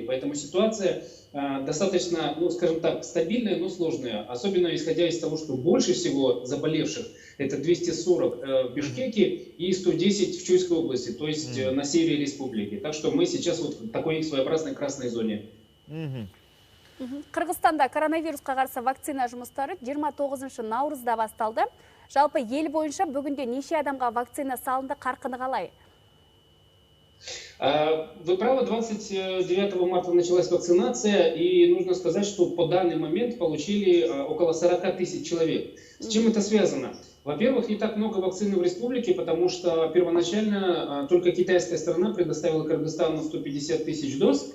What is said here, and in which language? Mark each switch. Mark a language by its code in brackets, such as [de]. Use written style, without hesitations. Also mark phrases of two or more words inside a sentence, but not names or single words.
[ru] Поэтому ситуация достаточно, ну, скажем так, стабильная, но сложная. Особенно исходя из того, что больше всего заболевших это 240 в Бишкеке и 110 в Чуйской области, то есть на севере республики. Так что мы сейчас вот в такой своеобразной красной зоне. [kk] Қырғызстанда коронавирусқа қарсы вакцина жұмыстары 29 наурызда басталды. Жалпы ел бойынша бүгінде неше адамға вакцина салынды, қарқыны қалай? [ru] Вы правы, 29 марта началась вакцинация, и нужно сказать, что по данный момент получили около 40 тысяч человек. С чем это связано? Во-первых, не так много вакцины в республике, потому что первоначально только китайская сторона предоставила Кыргызстану 150 тысяч доз.